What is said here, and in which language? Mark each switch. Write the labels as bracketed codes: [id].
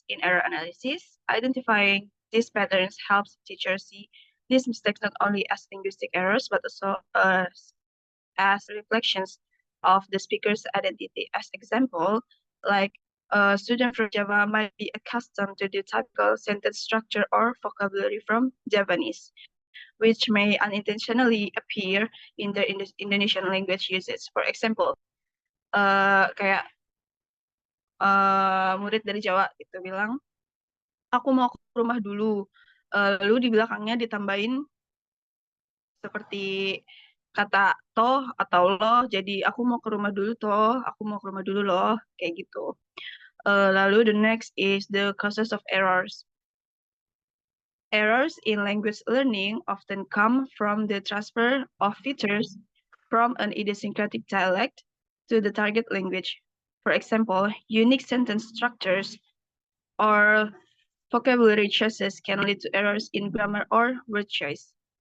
[en] In error analysis, identifying these patterns helps teachers see these mistakes not only as linguistic errors, but also as reflections of the speaker's identity. As example, like a student from Java might be accustomed to the typical sentence structure or vocabulary from Javanese, which may unintentionally appear in the Indonesian language usage. For example, [id] kayak murid dari Jawa itu bilang, aku mau ke rumah dulu. Lalu di belakangnya ditambahin seperti kata toh atau loh, jadi aku mau ke rumah dulu toh, aku mau ke rumah dulu loh, kayak gitu. [en] Lalu the next is the causes of errors. Errors in language learning often come from the transfer of features from an idiosyncratic dialect to the target language. For example, unique sentence structures or vocabulary choices can lead to errors in grammar or word choice.